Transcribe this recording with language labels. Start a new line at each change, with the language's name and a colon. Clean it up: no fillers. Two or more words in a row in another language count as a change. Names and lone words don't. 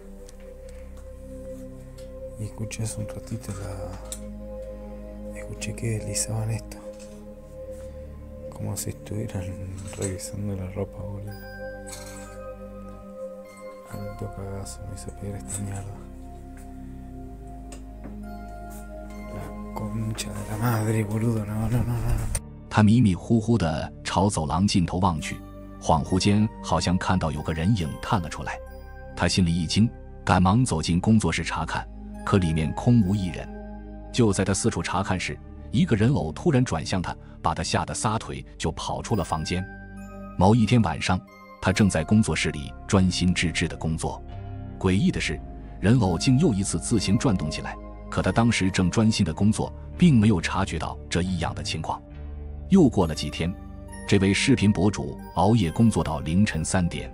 Spanish: Y escuché hace un ratito escuché que deslizaban esto. Como si estuvieran revisando la ropa, boludo. Alto cagazo me hizo pegar esta mierda. La concha de la madre, boludo, no。
Chinese: 他迷迷糊糊地朝走廊尽头望去，恍惚间好像看到有个人影探了出来。他心里一惊，赶忙走进工作室查看，可里面空无一人。就在他四处查看时，一个人偶突然转向他，把他吓得撒腿就跑出了房间。某一天晚上，他正在工作室里专心致志地工作。诡異的是，人偶竟又一次自行轉動起來，可他當時正專心地工作，並沒有察覺到這異樣的情況。又過了幾天，這位視頻博主熬夜工作到凌晨3點。